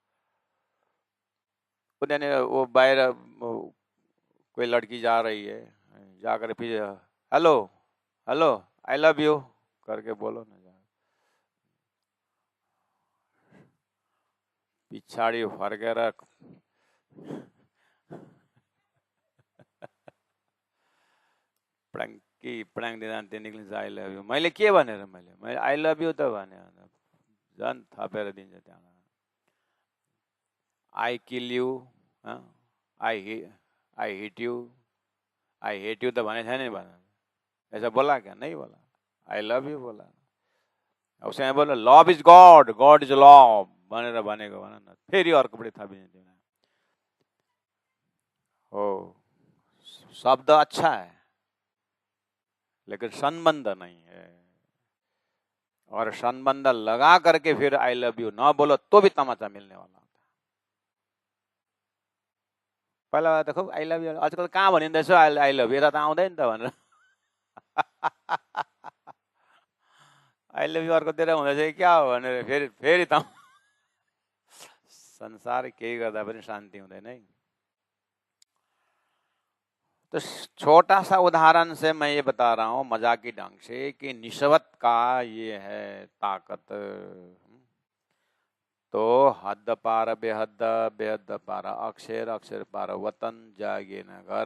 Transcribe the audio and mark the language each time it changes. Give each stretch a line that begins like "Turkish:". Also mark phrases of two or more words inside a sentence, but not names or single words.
Hindi: वो बाहर कोई लड़की जा रही है, जाकर फिर
English: hello hello I love you
Hindi: करके बोलो ना,
Nepali: पिछाड़ी फर्केर प्र्याङ्क दिँदा त्यो निक्लिन्छ
English: I love you.
Nepali: मैले के भनेर मैले
English: I love you
Nepali: त भने झन् थपेर दिन्छ त्यहाँ।
English: I kill you, I hit you, I hate you
Nepali: तो भने छैन नि भने,
Hindi: ऐसा बोला क्या? नहीं बोला,
English: I love you
Hindi: बोला। उसने बोला
English: love is God, God is love
Nepali: भनेर भनेको भन न, फेरि अर्कोपट्टि थपिन्छ।
Hindi: हो शब्द अच्छा है लेकिन संबंध नहीं है, और संबंध लगा करके फिर
English: I love you
Hindi: ना बोलो तो भी तमाचा मिलने वाला होता है। पहिला देखो
English: I love you
Nepali: आजकल कहाँ भनिँदैछ
English: I love you,
Nepali: यता त आउँदैन त भनेर
English: I love you
Nepali: अर्कोतिर हुँदैछ क्या हो भनेर फेरि त संसार केही गर्दा पनि शान्ति हुँदैन है।
Hindi: तो छोटा सा उदाहरण से मैं ये बता रहा हूँ मजाकी ढंग से कि निस्बत का ये है ताकत। तो हद पार बेहद, बेहद पार अक्षर, अक्षर पार वतन, जागे न घर।